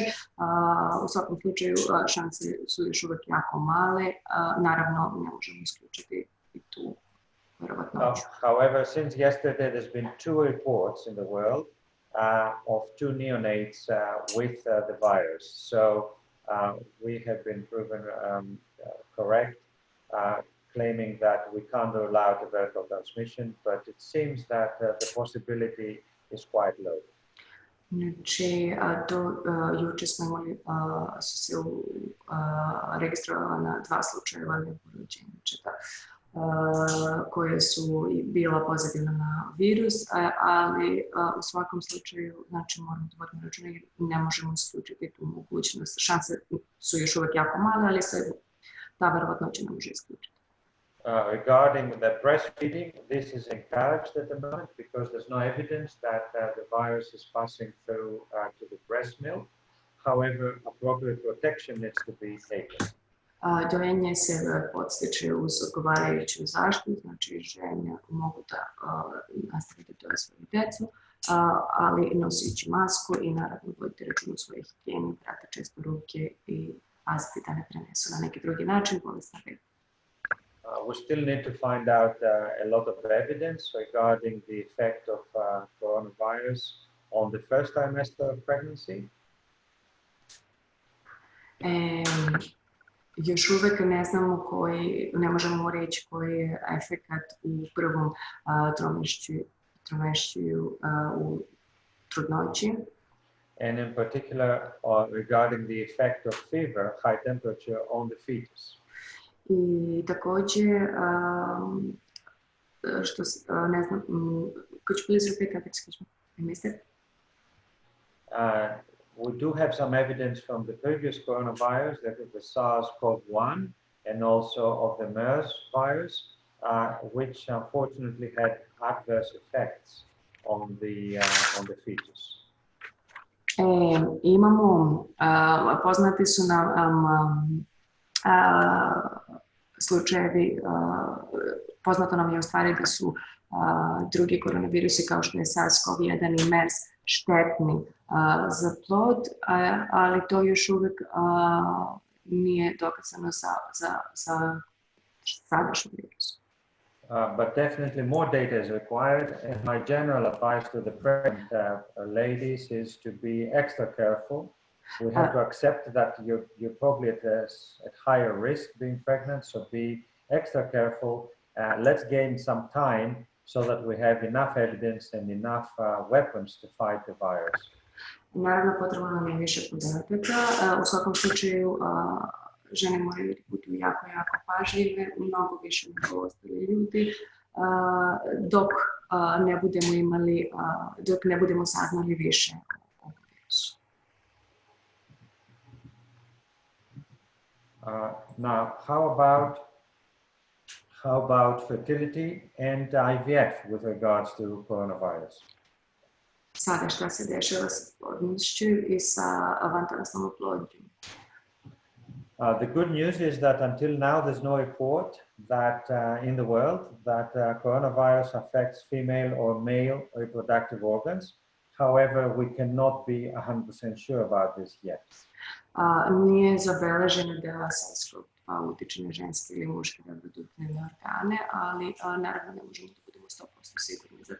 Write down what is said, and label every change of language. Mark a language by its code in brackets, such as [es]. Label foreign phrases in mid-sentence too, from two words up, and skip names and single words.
[sr] U svakom slučaju šanse su još uvijek jako male, naravno ne možemo isključiti i tu verovatnoću. [en] However, since yesterday there's been 2 reports in the world of 2 neonates with the virus. So we have been proven correct, claiming that we can't rule out a vertical transmission, but it seems that the possibility is quite low. [sr] Znači, juče smo imali, su se registrovana 2 slučajeva neporođenčeta koje su bila pozitivna na virus, ali u svakom slučaju, znači, moramo da vodimo računa i ne možemo isključiti tu mogućnost. Šanse su još uvijek jako male, ali se ta verovatnoća ne može isključiti. [en] Regarding the breastfeeding, this is encouraged at the moment because there's no evidence that the virus is passing through to the breast milk. However, appropriate protection needs to be taken. [sr] Dojenje se podstiče uz odgovarajuću zaštitu, znači žene mogu da nastave da doje svoju decu, ali nosići masku i naravno voditi račun o svojoj higijeni, prati često ruke i paziti da ne prenesu na neki drugi način bolest na bebu. [en] We still need to find out a lot of evidence regarding the effect of coronavirus on the first trimester of pregnancy. [sr] Još uvek ne znamo ne možemo reći koji je efekat u prvom tromešću u trudnoći. [en] And in particular regarding the effect of fever, high temperature on the fetus. [sr] I također, što ne znam, [en] could you please repeat that, excuse me, I missed it? We do have some evidence from the previous coronavirus, that is the SARS-CoV-1, and also of the MERS virus, which unfortunately had adverse effects on the fetus. [sr] Imamo, poznati su nam slučajevi, poznato nam je u stvari da su drugi koronavirusi kao što je SARS-CoV-1 i MERS štetni za plod, ali to još uvijek nije dokazano za sadašnji virus. [en] But definitely more data is required, and my general advice to the pregnant ladies is to be extra careful. We have to accept that you're probably at higher risk being pregnant, so be extra careful. Let's gain some time so that we have enough evidence and enough weapons to fight the virus. [sr] Naravno, potrebno nam je više podataka. U svakom slučaju, žene moraju biti jako pažljive, mnogo više nego ostali ljudi, dok ne budemo saznali više o virusu. [en] Now, how about fertility and IVF with regards to coronavirus? [sr] Sada šta se dešava sa plodnošću i sa vantelesnom oplodnjom? [en] The good news is that until now there's no report that in the world that coronavirus affects female or male reproductive organs. However, we cannot be 100% sure about this yet. [sr] Nije zabeleženo da SARS-CoV-2 utiče na ženske ili muške reproduktivne organe, ali naravno ne možemo da budemo 100% sigurni za to.